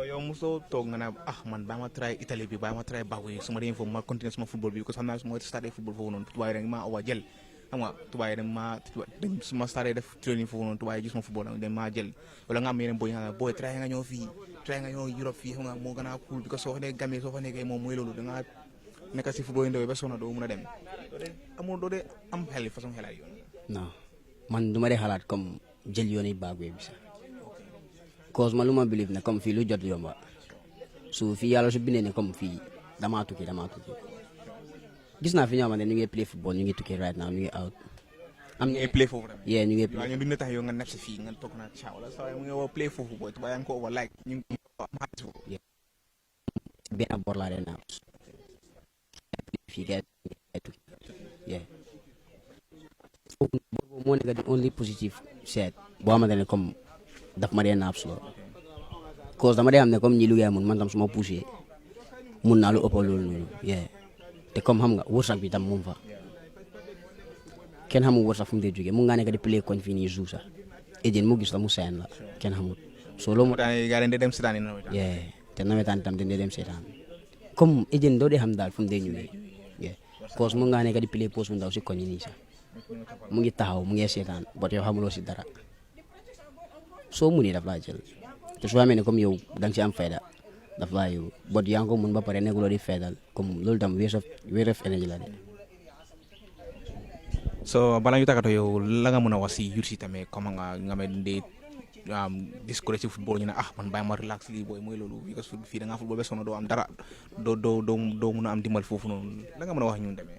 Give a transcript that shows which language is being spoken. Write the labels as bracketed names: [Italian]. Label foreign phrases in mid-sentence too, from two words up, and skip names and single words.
[Wolof] so yow mosoo toog nga ne man baa ma try Italie bi baa ma try Bagwe su ma demee foofu ma continuer sama football bi [French] parce que [Wolof] xam naa su ma starté football foofu noonu tubaab yi rek maa owa jël xam nga tubaab yi dañ su ma starté def training foofu noonu tubaab yi gis ma football dañ maa jël wala nga am yeneen booy nga booy try nga ñëw fii try nga ñëw Europe fii xam nga moo gën a cool [French] parce que [Wolof] soo fa nekkee Gambie soo fa nekkee moom mooy loolu da nga nekk si football yi ndaw ba soxna doo mën a dem doo dee am xel façon xelaat yoon. non man du ma dee xalaat comme jël yoon yi Bagwe bi sax cause man lu ma believe ne comme fii lu jot yomba su fii yàlla su bindee ne comme fii damaa tukki gis naa fi ñoo xamante ne ñu ngi play football ñu ngi tukki [English] right now [Wolof] ñu ngi out. am ngay play foofu tamit. yeah ñu ngi play. waaw ñun duñ la tax yow nga nekk si fii nga toog naa caaw la saa mu ngi woo play foofu booy tubaab yaa ngi ko over like ñu ngi am xaalis foofu. benn bor laa dee naaw fii gars yi tukki yeah foofu boobu moo nekk di [English] only positive [Wolof] seet boo xamante ne comme daf ma dee naab slow cause dama dee xam ne comme ñi liggéey mun man tam su ma poussé mun naa lu ëpp loolu noonu yeah te comme xam nga wërsëg bi tam moom fa kenn xamul wërsëg fu mu dee jógee mun ngaa nekk di play koñ fii nii jour sax Ejeen mu gis la mu seen la kenn xamul soo loolu moo tax gaa leen di dem seetaan nawetaan. yeah te nawetaan itam dañ dee dem seetaan comme Ejeen doo dee xam daal fu mu dee ñëwee yeah cause mun ngaa nekk di play post bu ndaw si koñ yi nii sax mu ngi taxaw mu ngi seetaan bot yow xamuloo si dara soo munee daf laa jël te soo xamee ne comme yow da nga si am fayda daf laa yow bot yaa ngi ko mun ba pare nekkuloo di faydal comme loolu tam [English] waste of energy [Wolof] la de. so bala ñu tàggatoo yow la nga mën a wax si youth si tamit comme nga mel ni discourage si football ñu ne man bàyyi ma relax lii booy mooy loolu because fii da ngaa football ba sonn doo am dara doo mën a am dimbal foofu noonu la nga mën a wax ñun tamit.